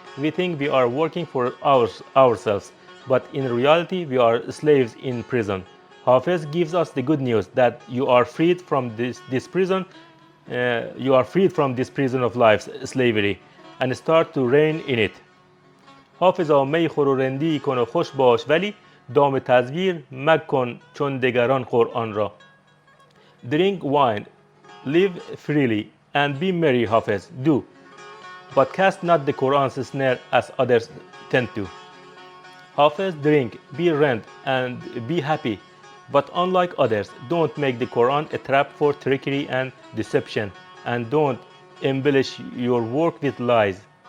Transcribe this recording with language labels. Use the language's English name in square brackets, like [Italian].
[English] We think we are working for ourselves, but in reality we are slaves in prison. Hafez gives us the good news that you are freed from this prison. You are freed from this prison of life's slavery and start to reign in it. [Persian] حافظا می خور و رندی کن و خوش باش ولی دام تزویر مکن چون دگران قرآن را. [English] Drink wine, live freely and be merry, Hafez, do, but cast not the Quran's snare as others tend to. Hafez, drink, be rent and be happy, but unlike others, don't make the Quran a trap for trickery and deception, and don't embellish your work with lies.